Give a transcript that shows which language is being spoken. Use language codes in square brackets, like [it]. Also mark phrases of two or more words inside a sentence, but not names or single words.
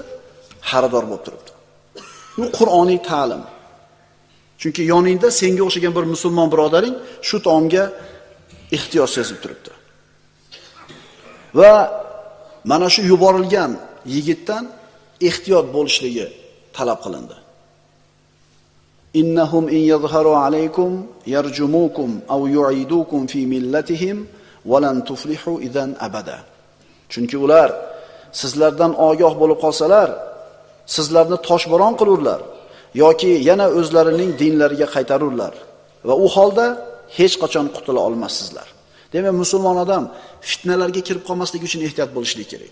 [uz] Xaridor bo'lib turibdi. Bu Qur'oniy ta'lim. Chunki yoningda senga o'xshagan bir musulmon birodaring shu taomga ehtiyoj sezib turibdi. Va mana shu yuborilgan yigitdan ehtiyot bo'lishligi talab qilindi. [ar] إنهم إن يظهروا عليكم يرجموكم أو يعيدوكم في ملتهم ولن تفلحوا إذا أبدا. [uz] Chunki ular sizlardan ogoh bo'lib qolsalar, sizlarni toshbo'ron qilurlar yoki yana o'zlarining dinlariga qaytarurlar va u holda hech qachon qutula olmassizlar. Demak, musulmon odam fitnalarga kirib qolmasligi uchun ehtiyot bo'lishligi kerak.